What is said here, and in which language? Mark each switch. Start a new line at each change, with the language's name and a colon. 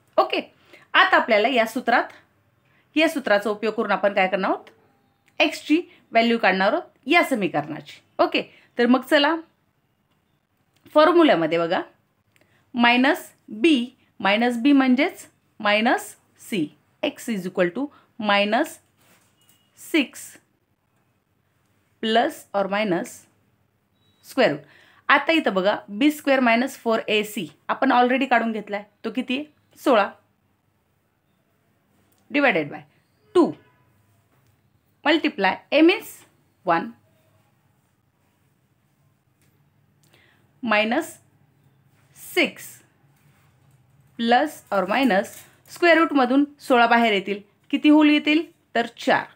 Marathi: Okay, आता आपल्याला या सूत्राचा उपयोग करून आपण काय करणार आहोत? x ची व्हॅल्यू काढणार आहोत या समीकरणाची. ओके, तर मग चला फॉर्म्युल्यामध्ये बघा, मायनस b म्हणजेच minus c.
English: x is equal to minus 6 plus और minus square root.
Marathi: आता इथं बघा b² मायनस 4ac आपण ऑलरेडी काढून घेतला आहे. तो किती आहे?
English: 16 divided by 2 multiply a means 1
Marathi: minus 6 plus or minus square रूटमधून 16 बाहेर येतील. किती होल येतील? तर 4.